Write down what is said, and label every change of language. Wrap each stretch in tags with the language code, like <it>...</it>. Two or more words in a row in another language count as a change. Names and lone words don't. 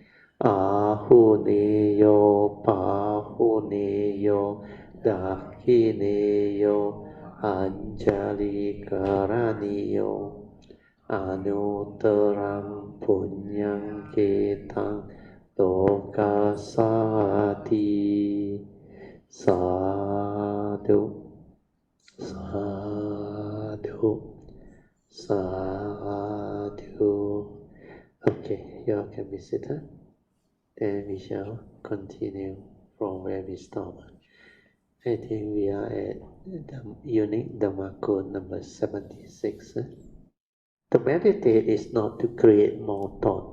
<pi>Ahuneyo Pahuneyo Dakhineyo Anjali Karaniyo Anuttarang Punyang Ketang Lokasati Sadhu Sadhu Sadhu.</pi> <en>Okay, you all can be seated. Then we shall continue from where we stopped. I think we are at the unique Dhamma code number 76. To meditate is not to create more thought.</en>